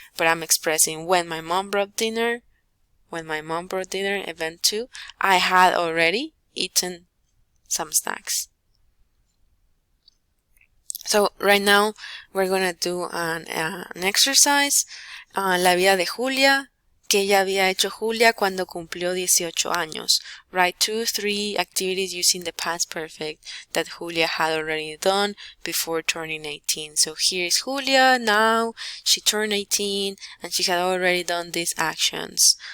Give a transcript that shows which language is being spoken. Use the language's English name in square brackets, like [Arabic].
[English] But I'm expressing when my mom brought dinner, event 2, I had already eaten some snacks. So right now we're going to do an exercise. [Spanish] La vida de Julia. ¿Qué ella había hecho Julia cuando cumplió 18 años? [English] Write 2-3 activities using the past perfect that Julia had already done before turning 18. So here is Julia. Now she turned 18 and she had already done these actions.